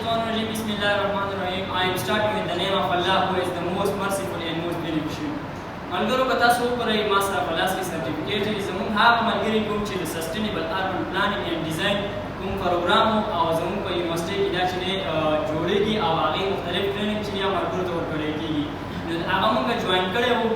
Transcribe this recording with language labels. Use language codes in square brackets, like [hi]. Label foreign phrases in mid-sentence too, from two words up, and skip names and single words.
[ar] بسم الله الرحمن الرحيم. بسم الله الرحمن الرحيم. [en] I am starting with the name of Allah who is the most merciful and most beneficent. [ps] ملګرو که تاسو وګورئ ما سره په لاس کې سرټیفیکیټ دی. زموږ هغه ملګري کوم چې د سسټینیبل اربن پلانینګ اینډ ډیزاین کوم پروګرام او زموږ په یونیورسټۍ کې دا چې جوړېږي او هغې مختلف ټریننګ چې ملګرو ته ورکړی کېږي نو هغه موږ جوین کړی وو.